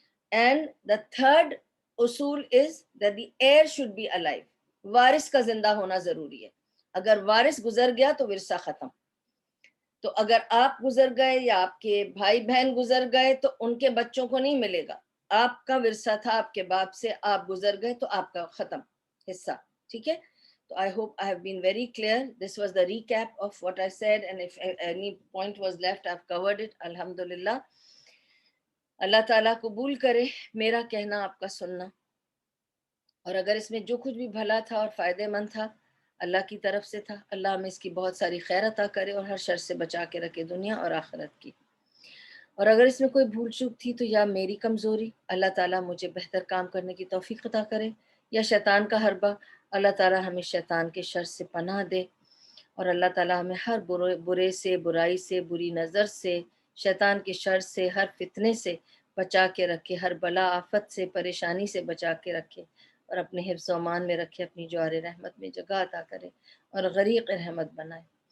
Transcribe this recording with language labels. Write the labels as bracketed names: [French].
[Urdu] And the third اصول از [English] that the heir should be alive. [Urdu] وارث کا زندہ ہونا ضروری ہے. اگر وارث گزر گیا تو ورثہ ختم. تو اگر آپ گزر گئے یا آپ کے بھائی بہن گزر گئے تو ان کے بچوں کو نہیں ملے گا. آپ کا ورثہ تھا آپ کے باپ سے, آپ گزر گئے تو آپ کا ختم حصہ. ٹھیک ہے. [English] So I hope I have been very clear. This was the recap of what I said, and if any point was left, I've covered it. Alhamdulillah. [Urdu] اللہ تعالیٰ قبول کرے میرا کہنا, آپ کا سننا, اور اگر اس میں جو کچھ بھی بھلا تھا اور فائدے مند تھا اللہ کی طرف سے تھا, اللہ ہمیں اس کی بہت ساری خیر عطا کرے اور ہر شر سے بچا کے رکھے دنیا اور آخرت کی. اور اگر اس میں کوئی بھول چوک تھی تو یا میری کمزوری, اللہ تعالیٰ مجھے بہتر کام کرنے کی توفیق عطا کرے, یا شیطان کا حربہ, اللہ تعالیٰ ہمیں شیطان کے شر سے پناہ دے, اور اللہ تعالیٰ ہمیں ہر برے سے, برائی سے, بری نظر سے, شیطان کے شر سے, ہر فتنے سے بچا کے رکھے, ہر بلا آفت سے, پریشانی سے بچا کے رکھے, اور اپنے حفظ و امان میں رکھے, اپنی جوار رحمت میں جگہ عطا کرے اور غریق رحمت بنائے.